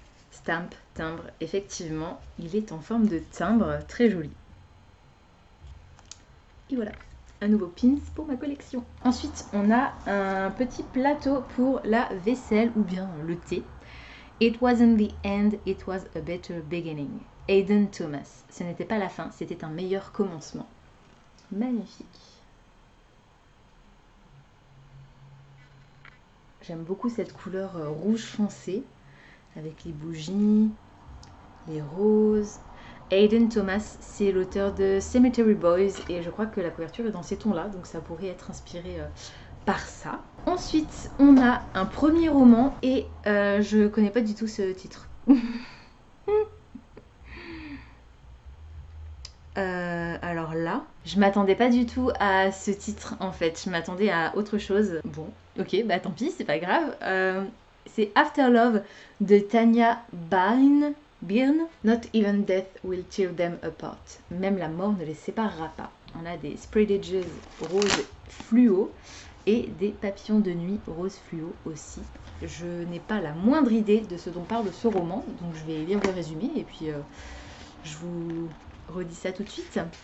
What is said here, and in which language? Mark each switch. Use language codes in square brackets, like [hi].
[fr] Stamp, timbre, effectivement, il est en forme de timbre, très joli. Et voilà, un nouveau pins pour ma collection. Ensuite, on a un petit plateau pour la vaisselle ou bien le thé. [en] It wasn't the end, it was a better beginning. Aidan Thomas. [fr] Ce n'était pas la fin, c'était un meilleur commencement. Magnifique. J'aime beaucoup cette couleur rouge foncé avec les bougies, les roses. Aidan Thomas, c'est l'auteur de Cemetery Boys et je crois que la couverture est dans ces tons-là, donc ça pourrait être inspiré par ça. Ensuite, on a un premier roman et je connais pas du tout ce titre. Alors là, je m'attendais pas du tout à ce titre en fait, je m'attendais à autre chose. Bon, ok, bah tant pis, c'est pas grave. C'est After Love de Tanya Byrne. [en] Not even death will tear them apart. [fr] Même la mort ne les séparera pas. On a des Spread Edges rose fluo et des papillons de nuit rose fluo aussi. Je n'ai pas la moindre idée de ce dont parle ce roman, donc je vais lire le résumé et puis je vous redis ça tout de suite.